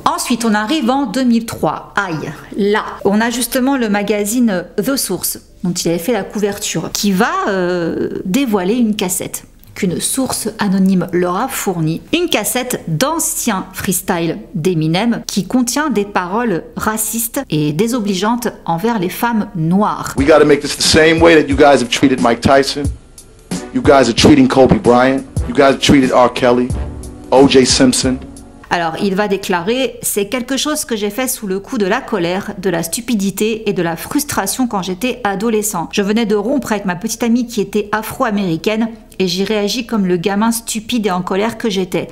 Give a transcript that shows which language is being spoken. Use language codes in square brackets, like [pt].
[fr] Ensuite, on arrive en 2003. Aïe, là, on a justement le magazine The Source, dont il avait fait la couverture, qui va dévoiler une cassette qu'une source anonyme leur a fournie, une cassette d'anciens freestyle d'Eminem qui contient des paroles racistes et désobligeantes envers les femmes noires. [en] We gotta make this the same way that you guys have treated Mike Tyson. You guys are treating Kobe Bryant. You guys have treated R. Kelly, O.J. Simpson. [fr] Alors, il va déclarer « C'est quelque chose que j'ai fait sous le coup de la colère, de la stupidité et de la frustration quand j'étais adolescent. Je venais de rompre avec ma petite amie qui était afro-américaine et j'y réagis comme le gamin stupide et en colère que j'étais.